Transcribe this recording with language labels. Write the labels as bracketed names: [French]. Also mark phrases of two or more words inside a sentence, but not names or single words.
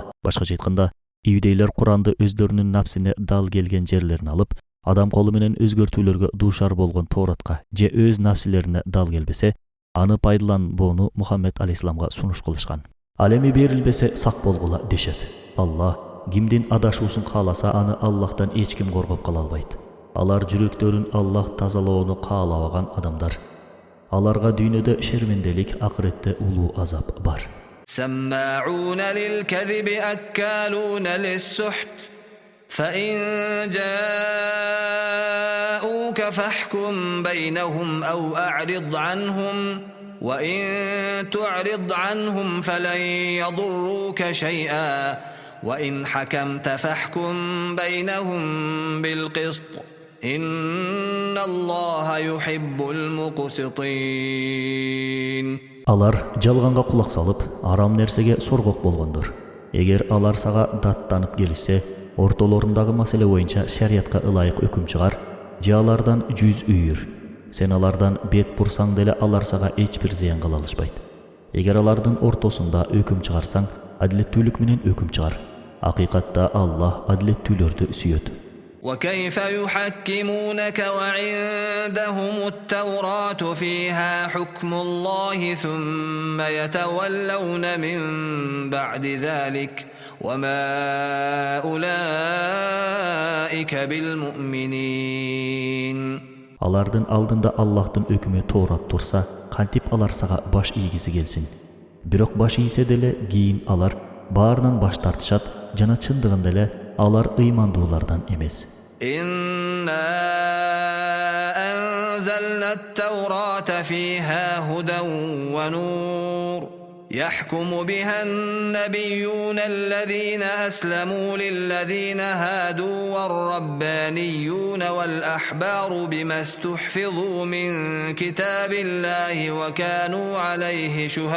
[Kyrgyz] Башкача айтканда, иудейлер Куранды өздөрүнүн напсине дал келген жерлерин алып, адам колу менен өзгөртүүлөргө дуушар болгон Тооратка же өз напсилерине дал келбесе, аны пайдаланбоону Мухаммед алейхисаламга сунуш кылышкан. Ал эми берилбесе сак болгула дешет. Аллах кимдин адашуусун кааласа, аны Аллахтан эч ким коргоп кала албайт. Алар жүрөктөрүн Аллах тазалоону каалабаган адамдар. Аларга дүйнөдө шерменделик, акыретте улуу азап бар. [Arabic] سماعون للكذب أكالون للسحت فإن جاءوك فاحكم بينهم أو أعرض عنهم وإن تعرض عنهم فلن يضروك شيئا وإن حكمت فاحكم بينهم بالقسط إن الله يحب المقسطين. [Kyrgyz] Алар жалганга кулак салып, арам нерсеге соргок болгондор. Эгер алар сага даттанып келишсе, ортолорундагы маселе боюнча шариятка ылайык өкүм чыгар, же алардан 100 үйүр. Сен алардан бет бурсаң деле алар сага эч бир зыян кыла алышпайт. Эгер алардын ортосунда өкүм чыгарсаң, адилеттүүлүк менен өкүм чыгар. Акыйкатта Аллах адилеттүүлөрдү сүйөт. [Arabic] وكيف يحكمونك وعندهم التوراة فيها حكم الله ثم يتولون من بعد ذلك وما أولئك بالمؤمنين. [Kyrgyz] Алардын алдында Аллахтын өкүмү Тоорат турса, кантип алар сага баш ийгиси келсин. Бирок баш ийсе деле кийин алар баарынан баш тартышат, жана чындыгында эле алар ыймандуулардан эмес. [Arabic] إنا أنزلنا التوراة فيها هدى ونور يحكم بها النبيون الذين أسلموا للذين هادوا والربانيون والأحبار بما استحفظوا من كتاب الله وكانوا عليه